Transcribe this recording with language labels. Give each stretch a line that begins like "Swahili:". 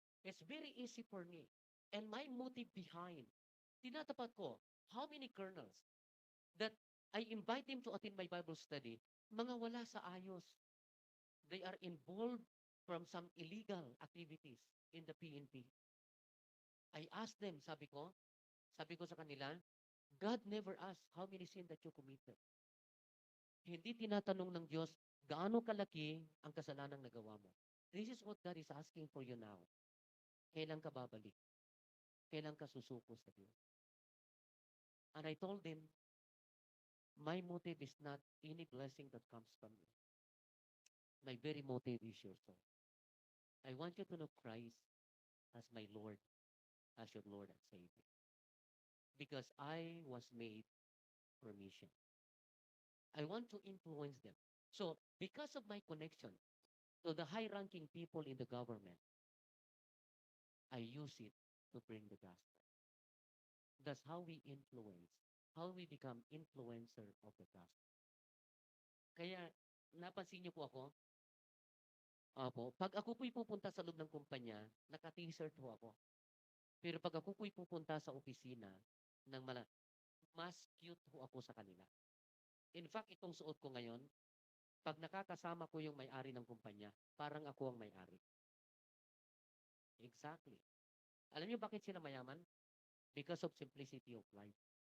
English: It's very easy for me. And my motive behind,
Filipino: tinatapat ko,
English: how many colonels that I invite them to attend my Bible study,
Filipino: mga wala sa ayos.
English: They are involved from some illegal activities in the PNP. I asked them,
Filipino: sabi ko sa kanila,
English: God never asked how many sin that you committed.
Filipino: Hindi tinatanong ng Diyos, gaano kalaki ang kasalanang nagawa mo.
English: This is what God is asking for you now.
Filipino: Kailan ka babalik? Kailan ka susuko sa Diyos?
English: And I told them, my motive is not any blessing that comes from you. My very motive is your soul. I want you to know Christ as my Lord, as your Lord and Savior. Because I was made for mission. I want to influence them. So, because of my connection to the high-ranking people in the government, I use it to bring the gospel. That's how we influence, how we become influencer of the gospel.
Filipino: Kaya, napansin niyo po ako, pag ako po'y pupunta sa loob ng kumpanya, naka-t-shirt po ako. Pero pag ako po'y pupunta sa opisina, mas cute po ako sa kanila. In fact, itong suot ko ngayon, pag nakakasama ko yung may-ari ng kumpanya, parang ako ang may-ari. Exactly. Alam niyo bakit sila mayaman?
English: Because of simplicity of life.